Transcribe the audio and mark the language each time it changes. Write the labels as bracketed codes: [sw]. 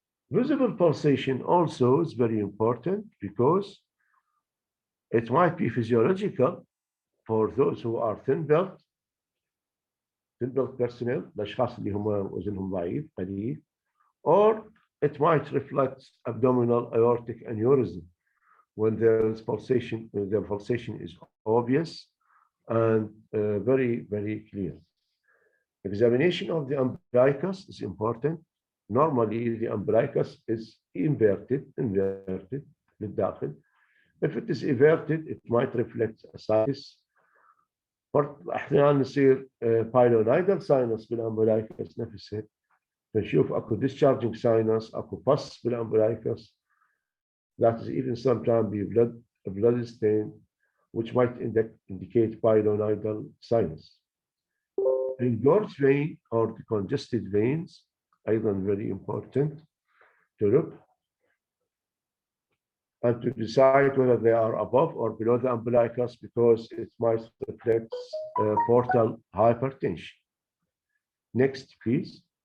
[en] Visible pulsation also is very important because it might be physiological for those who are thin-built personnel, [ar] الأشخاص اللي هم وزنهم ضعيف قليل, [en] or it might reflect abdominal aortic aneurysm when there is pulsation, the pulsation is obvious and very, very clear. Examination of the umbilicus is important. Normally, the umbilicus is inverted [ar] للداخل. [en] If it is inverted, it might reflect ascites. [ar] أحيانا نصير [en] pilonidal sinus [ar] بالumbilicus نفسها. نشوف أكو [en] discharging sinus, [ar] أكو pus بالumbilicus. [en] That is even sometimes be blood stain, which might indicate pilonidal sinus. Engorged vein or the congested veins, [ar] أيضا [en] very important to look and to decide whether they are above or below the umbilicus, because it might reflect portal hypertension. Next, please.